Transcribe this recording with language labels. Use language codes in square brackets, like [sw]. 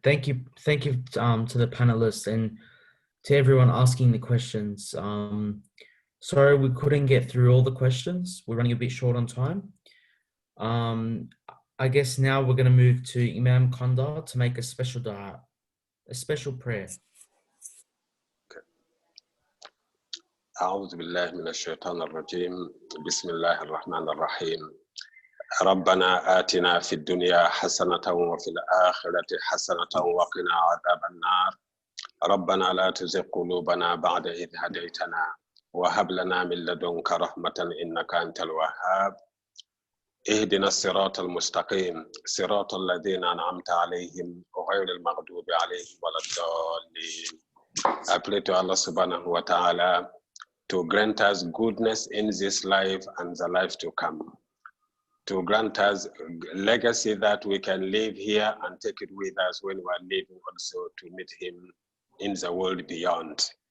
[en] Thank you to the panelists and to everyone asking the questions. Sorry we couldn't get through all the questions. We're running a bit short on time. I guess now we're going to move to Imam Konda to make a special dua, a special prayer. [ar] أعوذ بالله من الشيطان الرجيم بسم الله الرحمن الرحيم ربنا آتنا في الدنيا حسنة وفي الآخرة حسنة وقنا عذاب النار ربنا لا تزغ قلوبنا بعد إذ هديتنا وهب لنا من لدنك رحمة إنك أنت الوهاب اهدنا الصراط المستقيم صراط الذين أنعمت عليهم غير المغضوب عليهم ولا الضالين. [en] I pray to Allah subhanahu wa ta'ala to grant us goodness in this life and the life to come, to grant us legacy that we can live here and take it with us when we are living, also to meet him in the world beyond.